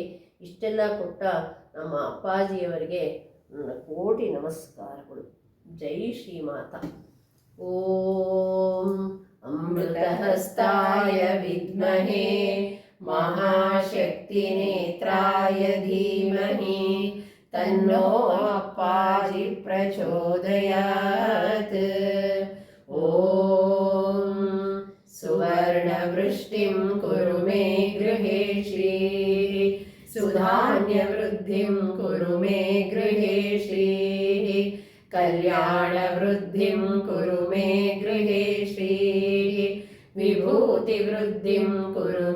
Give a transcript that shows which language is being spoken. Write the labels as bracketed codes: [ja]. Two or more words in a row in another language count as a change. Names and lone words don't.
[kn] ಇಷ್ಟೆಲ್ಲ ಕೊಟ್ಟ ನಮ್ಮ ಅಪ್ಪಾಜಿಯವರಿಗೆ ಕೋಟಿ ನಮಸ್ಕಾರಗಳು. [sa] ಜೈ ಶ್ರೀಮಾತಾ. ಓಂ ಅಮೃತಹಸ್ತಾಯ ವಿದ್ಮಹೇ ಮಹಾಶಕ್ತಿ ನೇತ್ರಾಯ ಧೀಮಹಿ ತನ್ನೋ ಅಪ್ಪಾಜಿ ಪ್ರಚೋದಯಾತ್. ಓಂ ಸುವರ್ಣವೃಷ್ಟಿಂ ಕುರು ಮೇ ಗೃಹೇ ಶ್ರೀ सुधान्यवृद्धिं कुरु मे गृहे श्रीः कल्याणवृद्धिं कुरु मे गृहे श्रीः विभूतिवृद्धिं कुरु